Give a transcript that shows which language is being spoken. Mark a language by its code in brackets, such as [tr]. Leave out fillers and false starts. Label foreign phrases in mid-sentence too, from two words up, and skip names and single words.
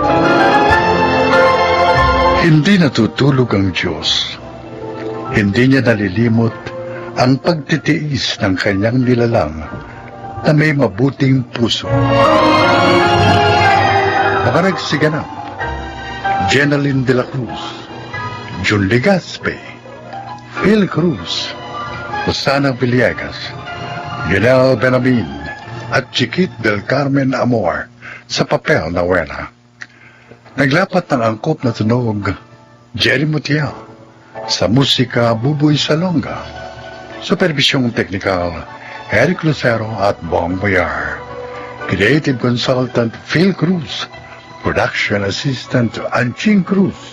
[tl] Hindi natutulog ang Diyos. Hindi niya nalilimot ang pagtitiis ng kanyang nilalang na may mabuting puso. Makaragsiganap, Jenaline de la Cruz, Jun Legaspe, Phil Cruz, Rosana Villegas, Lionel Benamin, at Chiquit del Carmen Amor sa papel na Wena. Naglapat ng angkop na tunog, Jerry Mutiel, sa musika Buboy Salonga, supervisyong teknikal, Eric Lucero at Bong Boyar, [en] creative consultant [tl] Phil Cruz, [en] Production Assistant [tl] Anching Cruz.